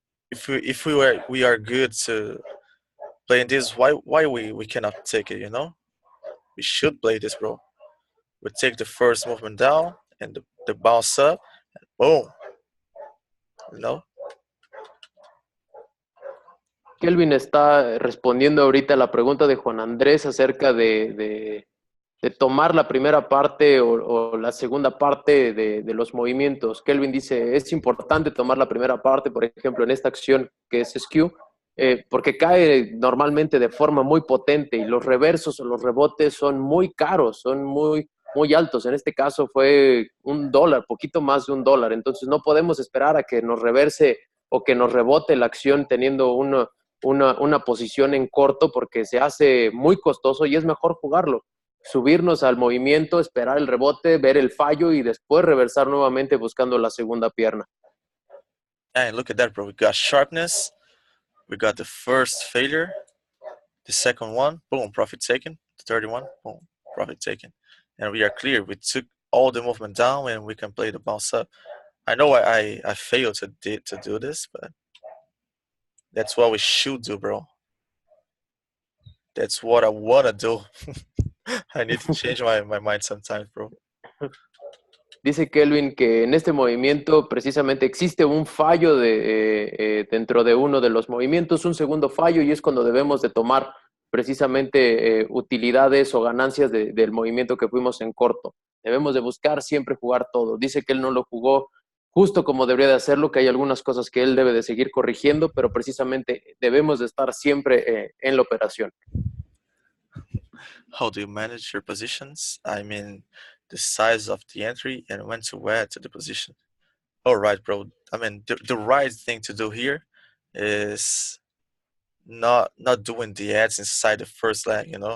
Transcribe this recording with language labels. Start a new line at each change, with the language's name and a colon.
English: If we are good to playing this, why we cannot take it? We should play this, bro. We take the first movement down and the bounce up, and boom, you know.
Spanish: Kelvin está respondiendo ahorita a la pregunta de Juan Andrés acerca de tomar la primera parte o la segunda parte de los movimientos. Kelvin dice, es importante tomar la primera parte, por ejemplo, en esta acción que es skew, porque cae normalmente de forma muy potente y los reversos o los rebotes son muy caros, son muy, muy altos. En este caso fue $1, poquito más de $1. Entonces no podemos esperar a que nos reverse o que nos rebote la acción teniendo una posición en corto porque se hace muy costoso y es mejor jugarlo. Subirnos al movimiento, esperar el rebote, ver el fallo y después reversar nuevamente buscando la segunda pierna.
English: And look at that, bro. We got sharpness. We got the first failure. The second one, boom, profit taken. The third one, boom, profit taken. And we are clear. We took all the movement down and we can play the bounce up. I know I failed to do this, but that's what we should do, bro. That's what I wanna do. I need to change my mind sometimes, bro.
Spanish: Dice Kelvin que en este movimiento precisamente existe un fallo dentro de uno de los movimientos, un segundo fallo, y es cuando debemos de tomar precisamente utilidades o ganancias del movimiento que fuimos en corto. Debemos de buscar siempre jugar todo. Dice que él no lo jugó justo como debería de hacerlo, que hay algunas cosas que él debe de seguir corrigiendo, pero precisamente debemos de estar siempre en la operación.
English: How do you manage your positions? I mean, the size of the entry and when to add to the position. All right, bro. I mean, the right thing to do here is not doing the ads inside the first leg.